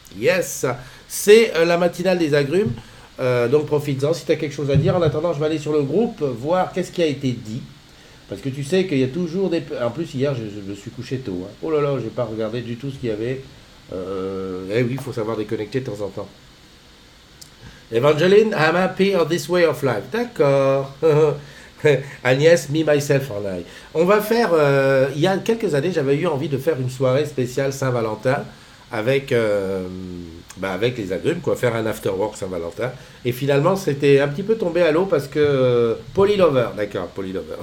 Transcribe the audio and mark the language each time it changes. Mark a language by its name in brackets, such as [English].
[French] Yes, c'est la matinale des agrumes, donc profites-en si tu as quelque chose à dire. En attendant, je vais aller sur le groupe, voir qu'est-ce qui a été dit. Parce que tu sais qu'il y a toujours des... En plus, hier, je me suis couché tôt. Hein. Oh là là, j'ai pas regardé du tout ce qu'il y avait. Eh oui, il faut savoir déconnecter de temps en temps. [English] Evangeline, I'm happy on this way of life. [French] D'accord. Agnès, [English] me, myself and I. [French] On va faire... il y a quelques années, j'avais eu envie de faire une soirée spéciale Saint-Valentin avec, avec les agrumes, quoi, faire un after-work Saint-Valentin. Et finalement, c'était un petit peu tombé à l'eau parce que... Polylover, d'accord, Polylover.